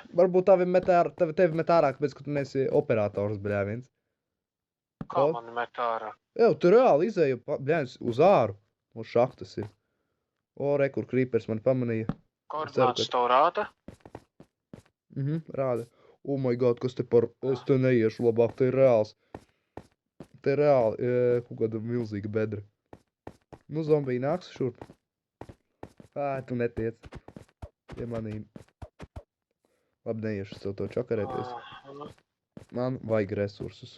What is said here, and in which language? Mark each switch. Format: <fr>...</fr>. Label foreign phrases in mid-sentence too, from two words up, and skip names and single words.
<lv>Varbūt tevi met ārā, kāpēc, ka tu neesi operators, bļāviens. Kā O? mani met ārā? Jā, tu reāli izēju, bļāviens, uz āru. Uz šaktas ir. O, re, kur krīpers man pamanīja. Koordinātus tev rāda? Rāda.</lv> <en>Oh my god,</en> <lv>kas te par... Es te neiešu labāk, te ir reāls. Te ir reāli, kaut kāda milzīga bedra. Nu, zombiji nāks šurp. Tu netiec. Pie manīm. Labi, neiešu sev to čakarēties. Man vajag resursus.</lv>